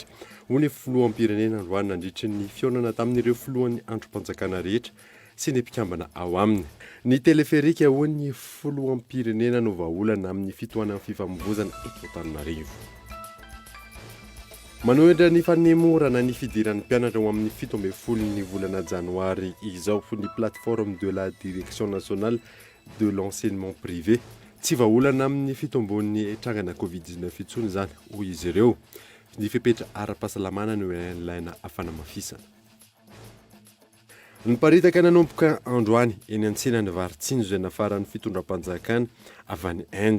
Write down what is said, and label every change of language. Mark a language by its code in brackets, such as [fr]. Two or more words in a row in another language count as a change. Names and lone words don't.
[mg] Hoy ny filoham-pirenena Androany nandritra ny fionana tamin'ireo filohan'ny androm-panjakana rehetra sy ny mpikambana ao aminy. Ny teleferika hoy ny filoham-pirenena no vahaolana amin'ny fitohanan'ny fifamoivoizana eto Antananarivo. Manohitra ny fanemorana ny fidiran'ny mpianatra ho amin'ny 17 volana janoary izao ny [fr] plateforme de la direction nationale de l'enseignement privé. [mg] Tsy vahaolana amin'ny fitombon'ny trangana Covid-19 itsony izany hoy izy ireo. Ny fepetra ara-pahasalamana no ilaina afanamafisana. Ny paritaka nanomboka androany eny an-tsenan'ny Varitsinjo izay nafaran'ny fitondram-panjakana avy any Inde.